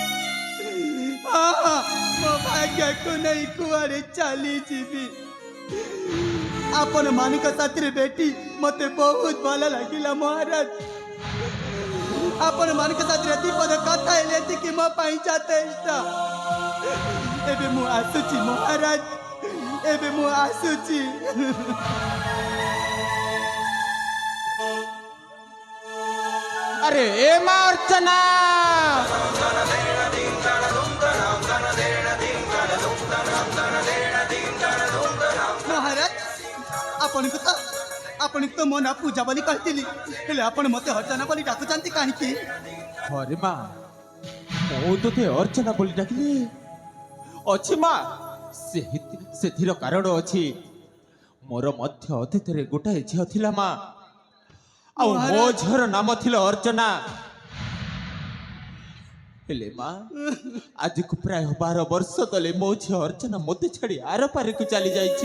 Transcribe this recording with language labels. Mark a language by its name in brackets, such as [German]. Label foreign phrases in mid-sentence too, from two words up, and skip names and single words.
[Odia] ମୋ ଭାଗ୍ୟକୁ ନେଇ କୁଆଡ଼େ ଚାଲିଯିବି ଆପଣ ମାନଙ୍କ ସାଥିରେ ଭେଟି ମତେ ବହୁତ ଭଲ ଲାଗିଲା ମହାରାଜ ଆପଣ ମାନଙ୍କ ସାଥିରେ ଦୀପଦ କଥା ହେଲେ ଏତିକି ମୋ ପାଇଁ ଯଥେଷ୍ଟ ଏବେ ମୁଁ ଆସୁଛି ମହାରାଜ ଏବେ ମୁଁ ଆସୁଛି ଆରେ ଏ ମା ଅର୍ଚ୍ଚନା ମହାରାଜ ଆପଣ ତ ମୋ ନାଁ ପୂଜା ବୋଲି କହୁଥି ହେଲେ ଆପଣ ମତେ ଅର୍ଚ୍ଚନା ବୋଲି ଡାକୁଛନ୍ତି କାହିଁକି ଆରେ ମା ମୁଁ ତୋତେ ଅର୍ଚ୍ଚନା ବୋଲି ଡାକିଲି ଅଛି ମା ସେଥିର କାରଣ ଅଛି ମୋର ମଧ୍ୟ ଅତୀତରେ ଗୋଟାଏ ଝିଅ ଥିଲା ମା ଆଉ ମୋ ଝିଅର ନାମ ଥିଲା ଅର୍ଚ୍ଚନା ହେଲେ ମା ଆଜିକୁ ପ୍ରାୟ 12 ବର୍ଷ ତଳେ ମୋ ଝିଅ ଅର୍ଚ୍ଚନା ମୋତେ ଛାଡ଼ି ଆର ପାରିକୁ ଚାଲି ଯାଇଛି